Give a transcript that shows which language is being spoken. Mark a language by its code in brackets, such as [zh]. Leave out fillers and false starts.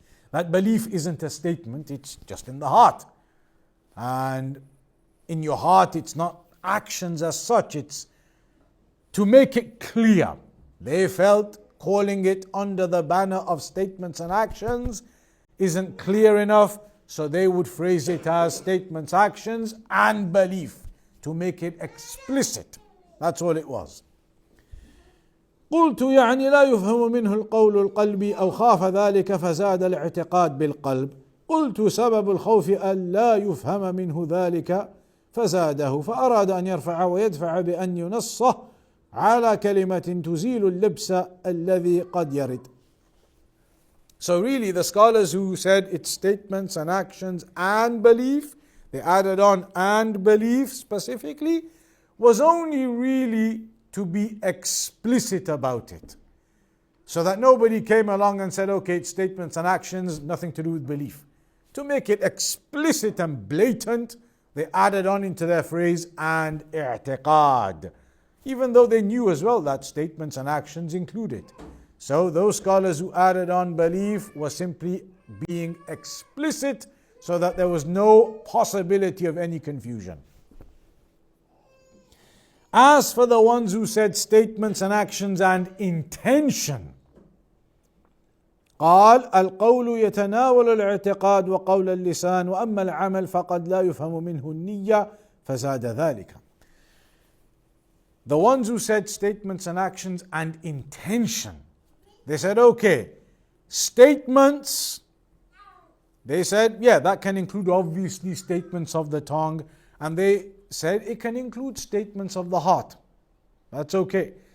[en] That belief isn't a statement, it's just in the heart. And in your heart, it's not actions as such, it's to make it clear. They felt calling it under the banner of statements and actions isn't clear enough, so they would phrase it as statements, actions, and belief to make it explicit. That's all it was. [ar] قلت يعني لا يفهم منه القول القلبي أو خاف ذلك فزاد الاعتقاد بالقلب. قلت سبب الخوف أن لا يفهم منه ذلك فزاده فأراد أن يرفع ويدفع بأن ينصه على كلمة تزيل اللبس الذي قد يرد. [en] So really the scholars who said it's statements and actions and belief, they added on and belief specifically, was only really to be explicit about it. So that nobody came along and said, okay, it's statements and actions, nothing to do with belief. To make it explicit and blatant, they added on into their phrase and i'tiqad, even though they knew as well that statements and actions included. So those scholars who added on belief were simply being explicit so that there was no possibility of any confusion. As for the ones who said statements and actions and intention, [ar] قال القول يتناول الاعتقاد وقول اللسان وأما العمل فقد لا يفهم منه النية فزاد ذلك. [en] The ones who said statements and actions and intention, they said, okay, statements, they said, yeah, that can include obviously statements of the tongue, and they said it can include statements of the heart. That's okay.